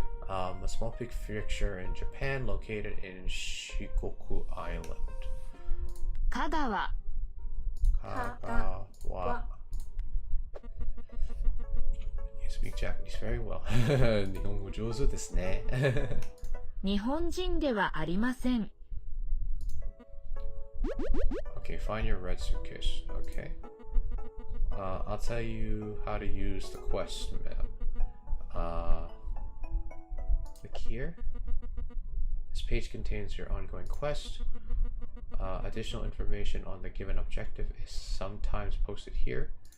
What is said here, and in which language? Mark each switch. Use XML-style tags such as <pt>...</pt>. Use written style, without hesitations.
<en>A small prefecture in Japan located in Shikoku Island.</en> <ja>香川。 Kagawa.</ja> <en>You speak Japanese very well.</en> <ja>日本語上手ですね。日本人ではありません。</ja> <en>Okay, find your red suitcase. Okay. I'll tell you how to use the quest map. Click here. This page contains your ongoing quest. Additional information on the given objective is sometimes posted here.</en>